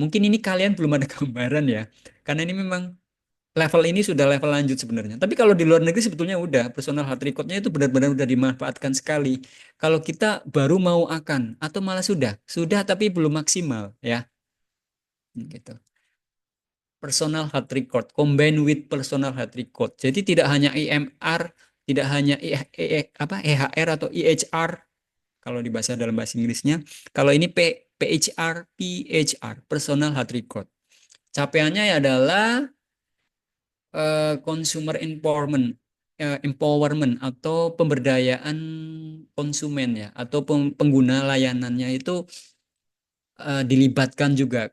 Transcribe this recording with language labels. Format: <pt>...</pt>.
<id>Mungkin ini kalian belum ada gambaran ya, karena ini memang level ini sudah level lanjut sebenarnya. Tapi kalau di luar negeri sebetulnya udah personal health record-nya itu benar-benar udah dimanfaatkan sekali. Kalau kita baru mau akan atau malah sudah tapi belum maksimal ya, gitu.</id> <en>Personal health record combined with personal health record.</en> <id>Jadi tidak hanya IMR, tidak hanya EHR atau EHR kalau di bahasa dalam bahasa Inggrisnya. Kalau ini PHR, Personal Health Record. Capaiannya adalah consumer empowerment atau pemberdayaan konsumen ya, atau pengguna layanannya itu dilibatkan juga.</id>